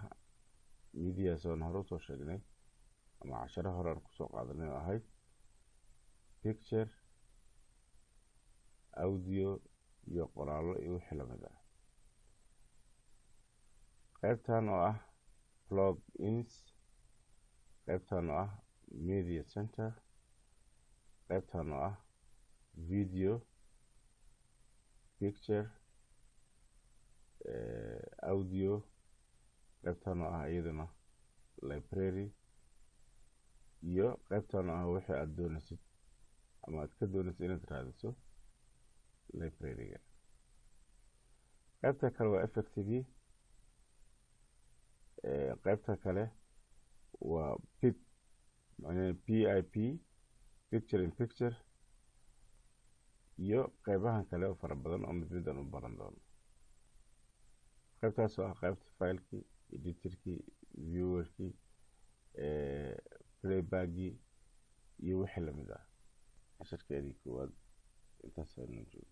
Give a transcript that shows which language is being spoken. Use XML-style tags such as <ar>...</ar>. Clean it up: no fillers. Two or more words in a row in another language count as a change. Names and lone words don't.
<so>mediaas oon hore usoo sheegnay ama casharo hore aan kusoo qaadanay oo ahayd</so> <en>picture, audio</en> <so>iyo qoraallo iyo wixii la mid ah. qaybtan oo ah plugins, qaybtan oo ah</so> <en>media center,</en> <so>qaybtan oo ah</so> <en>video, picture, audio,</en> <so>qaybtan oo ah iyadana library, iyo qaybtan oo ah wixii aad doonaysid ama aad ka doonaysid inaad raadiso library-ga. qaybta kale waa effective, qaybta kale waa PIP, macnaheedu</so> <en>PIP, picture in picture,</en> <so>iyo qaybahan kale oo fara badan oo mid aan u baran doono. qaybtaas oo ah qaybta filekii, editorkii, viewerkii, playbackii iyo wixii la mid ah. casharkeedii koowaad intaas aynu joogo.</so>